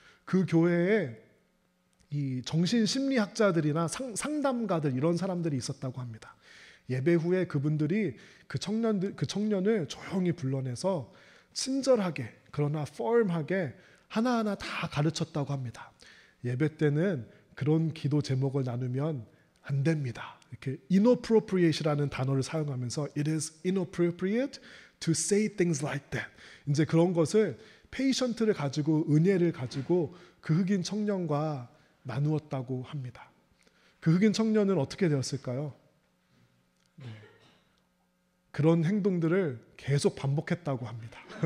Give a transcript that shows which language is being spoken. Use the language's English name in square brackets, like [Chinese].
[Korean] 그 교회에 이 정신심리학자들이나 상담가들, 이런 사람들이 있었다고 합니다. 예배 후에 그분들이 그 청년을 조용히 불러내서 친절하게, 그러나 firm하게 하나하나 다 가르쳤다고 합니다. 예배 때는 그런 기도 제목을 나누면 안 됩니다. 이렇게 inappropriate이라는 단어를 사용하면서 [English] it is inappropriate to say things like that. [Korean] 이제 그런 것을 페이션트를 가지고, 은혜를 가지고 그 흑인 청년과 나누었다고 합니다. 그 흑인 청년은 어떻게 되었을까요? 그런 행동들을 계속 반복했다고 합니다.